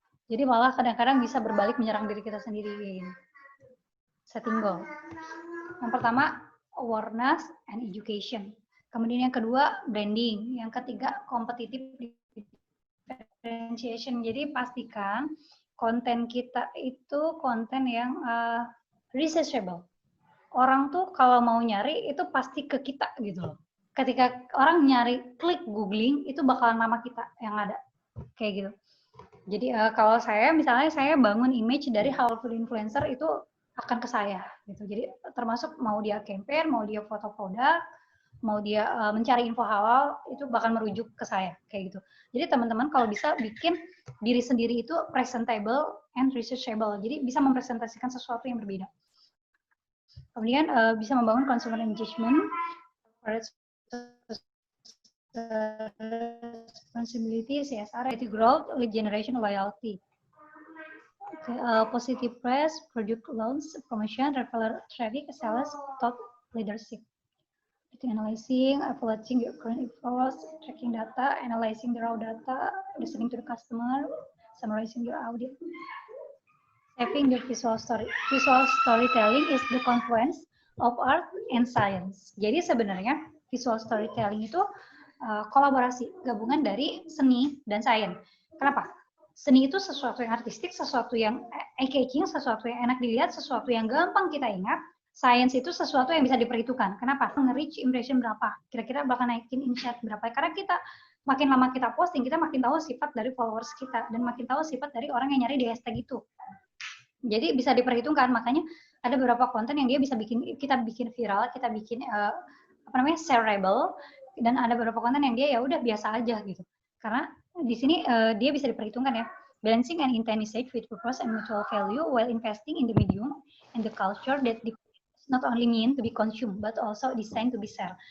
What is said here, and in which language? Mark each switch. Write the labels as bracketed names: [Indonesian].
[Indonesian] Jadi malah kadang-kadang bisa berbalik menyerang diri kita sendiri. [English] Setting goal. [Indonesian] Yang pertama, [English] awareness and education. [Indonesian] Kemudian yang kedua, branding. Yang ketiga, competitive differentiation. Jadi pastikan konten kita itu konten yang researchable. Orang tuh kalau mau nyari itu pasti ke kita gitu loh. Ketika orang nyari, klik googling, itu bakalan nama kita yang ada. Kayak gitu. Jadi kalau saya, misalnya saya bangun image dari helpful influencer, itu akan ke saya. Gitu. Jadi termasuk mau dia campaign, mau dia foto produk, mau dia mencari info halal, itu bakal merujuk ke saya. Kayak gitu. Jadi teman-teman kalau bisa bikin diri sendiri itu [English] presentable and researchable. [Indonesian] Jadi bisa mempresentasikan sesuatu yang berbeda. Kemudian bisa membangun [English] consumer engagement, responsibility, CSR, growth, lead generation, loyalty. Okay, positive press, product launch, promotion, referral traffic, sales, top leadership. Analyzing, evaluating your current efforts, tracking data, analyzing the raw data, listening to the customer, summarizing your audit. Having the visual story. Visual storytelling is the confluence of art and science. [Indonesian] Jadi sebenarnya visual storytelling itu kolaborasi, gabungan dari seni dan sains. Kenapa? Seni itu sesuatu yang artistik, sesuatu yang eye-catching, sesuatu yang enak dilihat, sesuatu yang gampang kita ingat. Sains itu sesuatu yang bisa diperhitungkan. Kenapa? Nge-reach impression berapa? Kira-kira bakal naikin insight berapa? Karena kita makin lama kita posting, kita makin tahu sifat dari followers kita dan makin tahu sifat dari orang yang nyari di hashtag itu. Jadi bisa diperhitungkan, makanya ada beberapa konten yang dia bisa kita bikin viral, kita bikin shareable, dan ada beberapa konten yang dia ya udah biasa aja gitu. Karena di sini dia bisa diperhitungkan ya, [English] balancing and intent message with purpose and mutual value while investing in the medium and the culture that not only mean to be consumed but also designed to be shared.